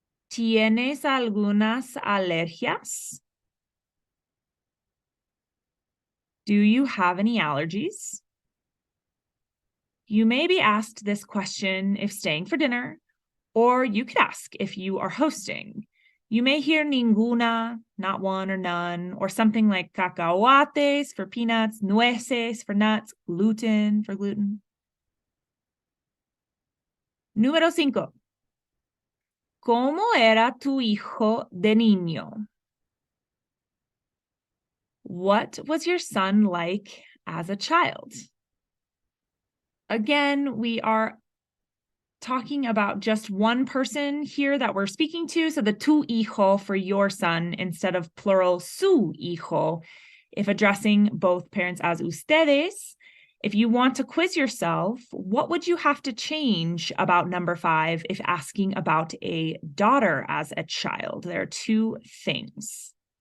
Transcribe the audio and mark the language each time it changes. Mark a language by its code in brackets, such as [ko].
[es] ¿Tienes algunas alergias? [en] Do you have any allergies? You may be asked this question if staying for dinner, or you could ask if you are hosting. You may hear ninguna, not one or none, or something like cacahuates for peanuts, nueces for nuts, gluten for gluten. [es] Número 5. ¿Cómo era tu hijo de niño? [en] What was your son like as a child? Again, we are talking about just one person here that we're speaking to. So the tu hijo for your son instead of plural su hijo. If addressing both parents as ustedes, if you want to quiz yourself, what would you have to change about number 5 if asking about a daughter as a child? There are 2 things.